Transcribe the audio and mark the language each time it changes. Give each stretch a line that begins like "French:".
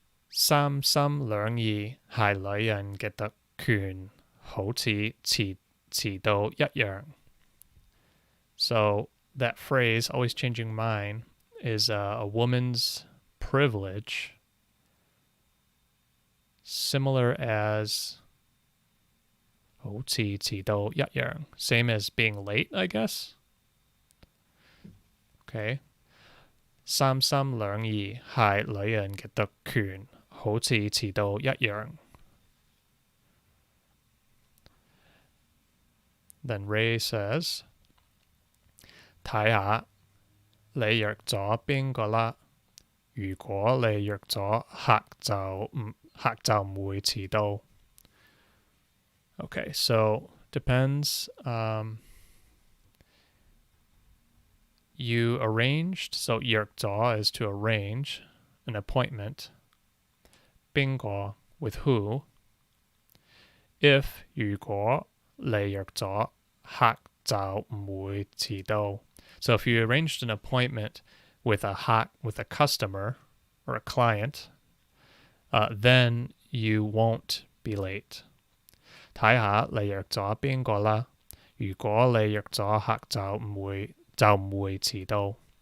Cantonese: 三心兩意係女人嘅特權，好似遲到一樣。
English: So that phrase, always changing mine, is a woman's privilege, similar as
Cantonese: 好似遲到一樣,
English: same as being late, I guess. Okay.
Cantonese: 三心兩意係女人嘅特權，好似遲到一樣。
English: Then Ray says,
Cantonese: 睇下你約咗邊個啦。如果你約咗客就唔會遲到。
English: Okay, so depends. You arranged, so 約咗 is to arrange an appointment. 邊個 with who.
Cantonese: If 如果你約咗客就唔會遲到.
English: So if you arranged an appointment with a customer or a client, then you won't be late.
Cantonese: 睇下你約咗邊個啦。如果你約咗客就唔會遲到.